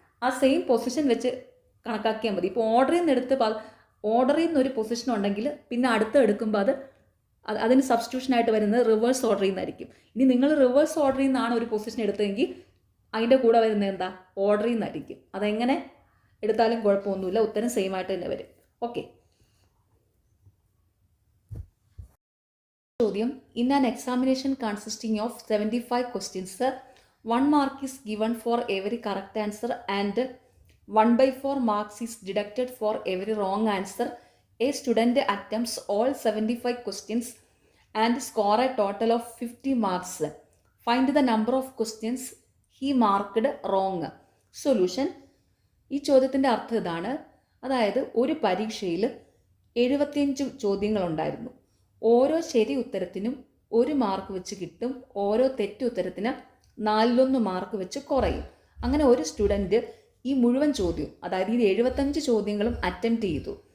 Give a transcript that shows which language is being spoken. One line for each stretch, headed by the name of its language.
Malayalam: ആ same position വെച്ച് കണക്കാക്കിയാൽ മതി. ഇപ്പോൾ ഓർഡറിൽ നിന്ന് ഒരു പൊസിഷൻ ഉണ്ടെങ്കിൽ പിന്നെ അടുത്ത് എടുക്കുമ്പോൾ അതിന് സബ്സ്റ്റിറ്റ്യൂഷനായിട്ട് വരുന്നത് റിവേഴ്സ് ഓർഡറിൽ നിന്നായിരിക്കും. ഇനി നിങ്ങൾ റിവേഴ്സ് ഓർഡറിൽ നിന്നാണ് ഒരു പൊസിഷൻ എടുത്തതെങ്കിൽ അതിൻ്റെ കൂടെ വരുന്നത് എന്താ? ഓർഡറിൽ നിന്നായിരിക്കും. അതെങ്ങനെ എടുത്താലും കുഴപ്പമൊന്നുമില്ല, ഉത്തരം സെയിം ആയിട്ട് തന്നെ വരും. ഓക്കെ.
English: ചോദ്യം: in an examination consisting of 75 questions 1 mark is given for every correct answer and 1/4 marks is deducted for every wrong answer. A student attempts all 75 questions and score a total of 50 marks. Find the number of questions he marked wrong.
Malayalam: Solution: ഈ ചോദ്യത്തിൻ്റെ അർത്ഥം ഇതാണ്. അതായത് ഒരു പരീക്ഷയിൽ 75 ചോദ്യങ്ങളുണ്ടായിരുന്നു. ഓരോ ശരി ഉത്തരത്തിനും 1 mark വെച്ച് കിട്ടും. ഓരോ തെറ്റുത്തരത്തിന് 4 മാർക്ക് വെച്ച് കുറയും. അങ്ങനെ ഒരു സ്റ്റുഡൻറ്റ് ഈ മുഴുവൻ ചോദ്യം, അതായത് ഈ 75 ചോദ്യങ്ങളും അറ്റംപ്റ്റ് ചെയ്തു.